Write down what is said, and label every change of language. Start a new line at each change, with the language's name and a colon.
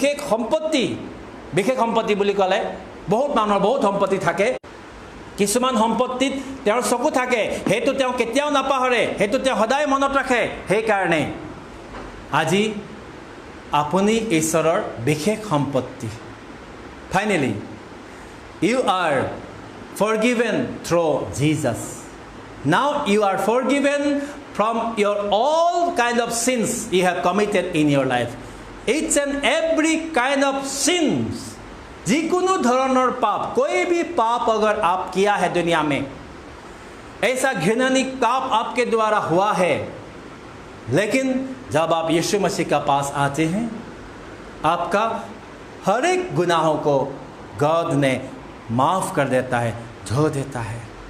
Assamese: সম্পত্তি বুলি ক'লে বহুত মানুহৰ বহুত সম্পত্তি থাকে কিছুমান সম্পত্তিত তেওঁৰ চকু থাকে হেতু তেওঁ কেতিয়াও নাপাহৰে হেতু তেওঁ সদায় মনত ৰাখে সেই কাৰণে আজি আপুনি ঈশ্বৰৰ বিশেষ সম্পত্তি finally
English: You are forgiven through Jesus. Now you are forgiven from your all kind of sins you have committed in your life. Each and every kind of sins.
Assamese: जिकुनु धरणर
Hindi: पाप कोई भी पाप अगर आप किया है दुनिया में ऐसा घृणनीय पाप आपके द्वारा हुआ है लेकिन जब आप यीशु मसीह का पास आते हैं आपका हर एक गुनाहों को गॉड ने माफ कर देता है धो देता है